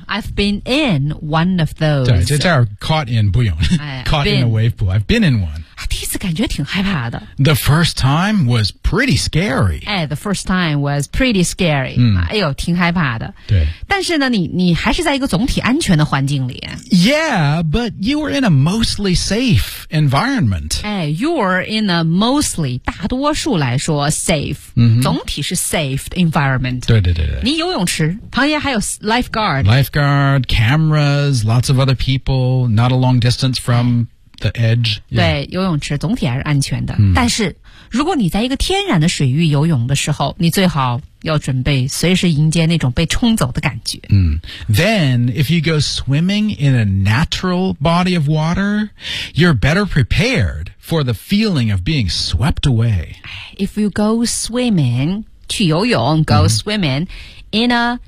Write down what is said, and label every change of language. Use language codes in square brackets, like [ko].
[en] I've been in one of those. [zh] 对，这叫 [en] caught in, [zh] 不用。 [en] caught in a wave pool. I've been in one. [zh] 第一次感觉挺害怕的。 [en] The first time was pretty scary. 哎 ,the first time was pretty scary.、 [zh] 哎呦挺害怕的。对。但是呢你还是在一个总体安全的环境里。 [en] Yeah, but you were in a mostly safe environment. 哎 ,you were in a mostly, [zh] 大多数来说 [en] safe,、 [zh] 总体是 [en] safe environment. [zh] 对对对对。你游泳池旁边还有 lifeguard。 [en] Lifeguard, cameras, lots of other people, not a long distance from... The edge, yeah. [zh] 对游泳池总体还是安全的、但是如果你在一个天然的水域游泳的时候你最好要准备随时迎接那种被冲走的感觉、 [en] Then if you go swimming in a natural body of water you're better prepared for the feeling of being swept away If you go swimming [zh] 去游泳 [en] go、swimming in a